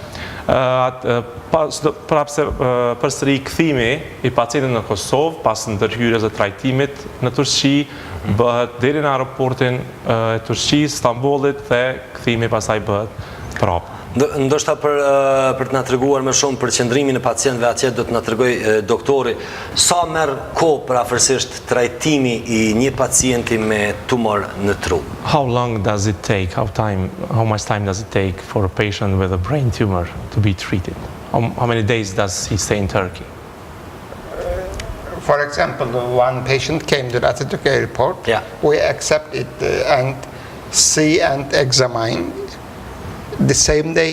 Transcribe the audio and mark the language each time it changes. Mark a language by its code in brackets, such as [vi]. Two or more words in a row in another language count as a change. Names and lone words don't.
[sq] Përsëri kthimi i pacientit në Kosovë pas ndërhyrjes së trajtimit në Turqi bëhet deri në aeroportin e Turqisë, Stambollit dhe kthimi pastaj bëhet prapë. Ndoshta për të na treguar më shumë për qëndrimin e pacientëve atje do të na tregoj doktori sa merr kohë përafërsisht trajtimi i një pacienti me tumor në tru. [en] How long does it take, how much time does it take for a patient with a brain tumor to be treated? How many days does he stay in Turkey? For example, one patient came to Atatürk Airport. Yeah. We accept it and see and examine the same day.